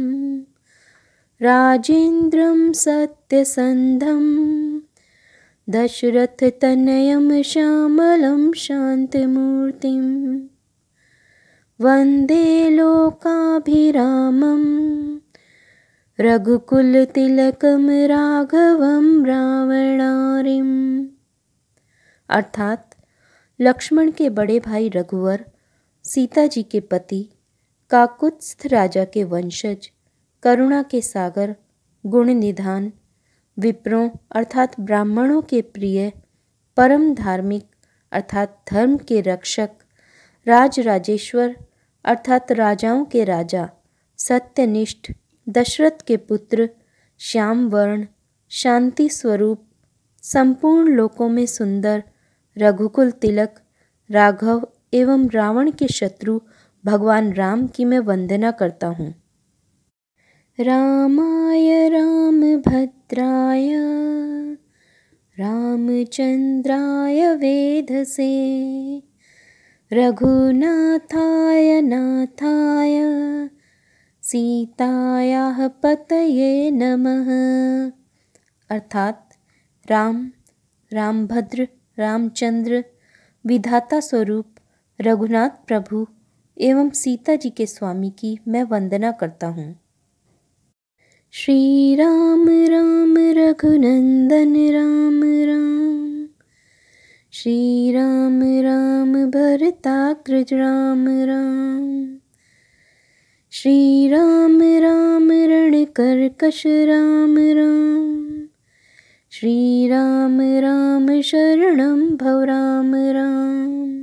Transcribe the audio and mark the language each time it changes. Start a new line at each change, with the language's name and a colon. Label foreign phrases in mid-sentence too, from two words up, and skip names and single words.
Sanskrit: राजेन्द्रं सत्यसन्धं दशरथतनयं श्यामलं शान्तमूर्तिं वन्दे लोकाभिरामं रघुकुलतिलकं राघवं रावणारिम्।
Hindi: अर्थात लक्ष्मण के बड़े भाई रघुवर, सीता जी के पति, काकुत्स्थ राजा के वंशज, करुणा के सागर, गुण निधान, विप्रों अर्थात ब्राह्मणों के प्रिय, परम धार्मिक अर्थात धर्म के रक्षक, राजराजेश्वर अर्थात राजाओं के राजा, सत्यनिष्ठ, दशरथ के पुत्र, श्याम वर्ण, शांति स्वरूप, संपूर्ण लोकों में सुंदर, रघुकुल तिलक, राघव एवं रावण के शत्रु भगवान राम की मैं वंदना करता हूँ।
Sanskrit: रामाय रामभद्राय रामचंद्राय वेधसे रघुनाथाय नाथाय सीतायाः पतये नमः।
Hindi: अर्थात राम, रामभद्र, रामचंद्र, विधाता स्वरूप, रघुनाथ प्रभु एवं सीता जी के स्वामी की मैं वंदना करता हूँ।
Sanskrit: श्री राम राम रघुनंदन राम राम, श्री राम राम भरताग्रज राम राम, श्री राम राम रणकर्कश राम राम, श्री राम राम शरणं भव राम राम।